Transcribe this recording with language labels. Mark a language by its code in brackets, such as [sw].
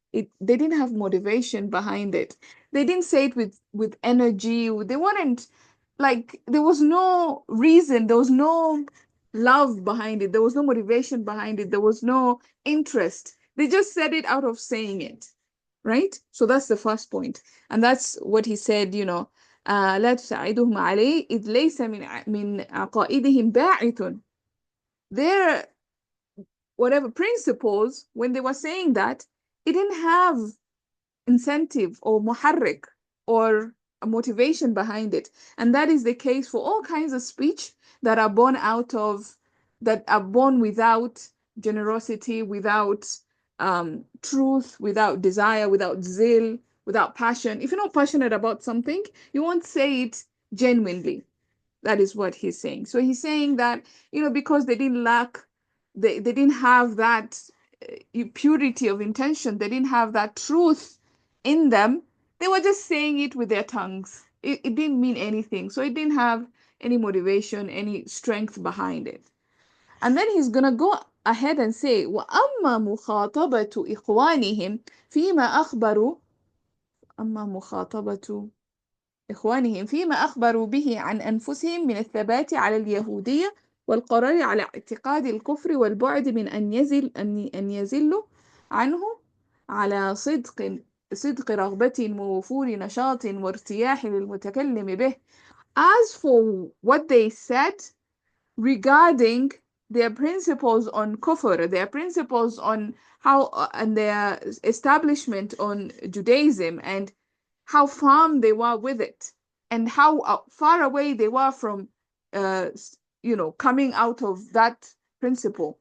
[en] They didn't have motivation behind it. They didn't say it with energy. They weren't like there was no reason, there was no love behind it, there was no motivation behind it, there was no interest. They just said it out of saying it, right? So that's the first point. And that's what he said, [ar] لا تساعدهم عليه إذ ليس من عقائدهم باعث. [en] Their whatever principles, when they were saying that, it didn't have incentive or muharrik or a motivation behind it. And that is the case for all kinds of speech that are born without generosity, without truth, without desire, without zeal, without passion. If you're not passionate about something, you won't say it genuinely. That is what he's saying. So he's saying that, because they didn't have that purity of intention, they didn't have that truth in them, they were just saying it with their tongues. It didn't mean anything. So it didn't have any motivation, any strength behind it. And then he's going to go ahead and say, [ar] وَأَمَّا مُخَاطَبَةُ إِخْوَانِهِمْ فِيمَا أَخْبَرُوا أما مخاطبة إخوانهم فيما أخبروا به عن أنفسهم من الثبات على اليهودية والقرار على اعتقاد الكفر والبعد من أن يزلوا عنه على صدق رغبة ووفور نشاط وارتياح للمتكلم به. [en] As for what they said regarding their principles on kufr, their principles on how and their establishment on Judaism and how firm they were with it and how far away they were from coming out of that principle.